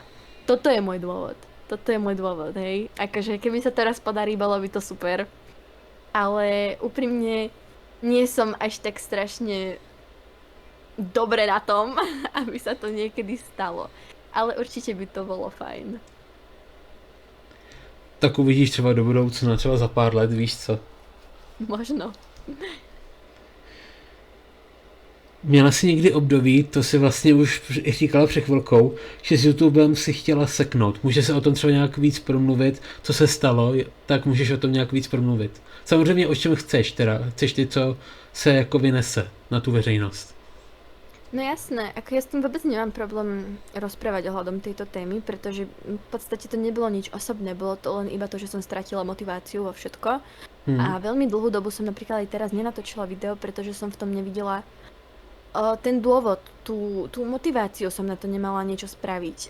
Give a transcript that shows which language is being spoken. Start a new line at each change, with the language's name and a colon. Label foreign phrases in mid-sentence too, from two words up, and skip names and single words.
Slovak: Toto je môj dôvod, hej. Akože keby sa to raz podarí, bolo by to super. Ale úprimne nie som až tak strašne dobre na tom, aby sa to niekedy stalo. Ale určite by to bolo fajn.
Czech: Tak uvidíš třeba do budoucna, třeba za pár let, víš co?
Slovak: Možno.
Czech: Měla jsi někdy období, to si vlastně už říkala před chvilkou, že s YouTubem si chtěla seknout. Může se o tom třeba nějak víc promluvit, co se stalo, tak můžeš o tom nějak víc promluvit. Samozřejmě o čem chceš teda, chceš ty, co se jako vynese na tu veřejnost.
Slovak: No jasné, ako ja s tým vôbec nemám problém rozprávať ohľadom tejto témy, pretože v podstate to nebolo nič osobné, bolo to len iba to, že som stratila motiváciu vo všetko. A veľmi dlhú dobu som napríklad aj teraz nenatočila video, pretože som v tom nevidela ten dôvod, tú motiváciu som na to nemala niečo spraviť.